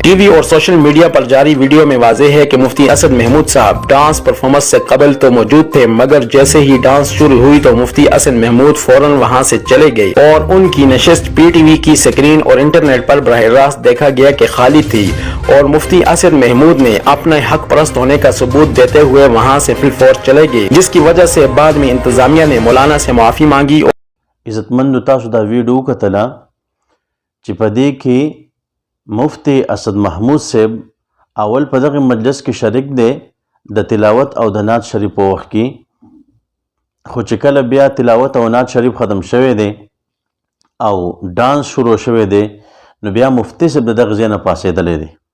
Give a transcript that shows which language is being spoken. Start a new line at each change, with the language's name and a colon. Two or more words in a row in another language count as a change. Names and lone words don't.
Urdu: ٹی وی اور
English: social media
Urdu: پر جاری ویڈیو میں واضح ہے کہ مفتی حسن محمود صاحب
English: dance performance
Urdu: سے قبل تو موجود تھے، مگر جیسے ہی ڈانس شروع ہوئی تو مفتی حسن محمود فوراً وہاں سے چلے گئے اور ان کی نشست پی ٹی وی کی اسکرین اور انٹرنیٹ پر براہ راست دیکھا گیا کہ خالی تھی اور مفتی حسن محمود نے اپنے حق پرست ہونے کا ثبوت دیتے ہوئے وہاں سے فی الفور چلے گئے، جس کی وجہ سے بعد میں انتظامیہ نے مولانا سے معافی مانگی.
Pashto: عزتمندو تاسو دا ویډیو کتله چې په دې کې مفتی اسد محمود صاحب اول په دغه مجلس کې شریک دی د تلاوت او د نعت شریف په وخت کې، خو چې کله بیا تلاوت او نعت شریف ختم شوی دی او ډانس شروع شوی دی نو بیا مفتی صاحب د دغه ځای نه پاڅېدلی دی.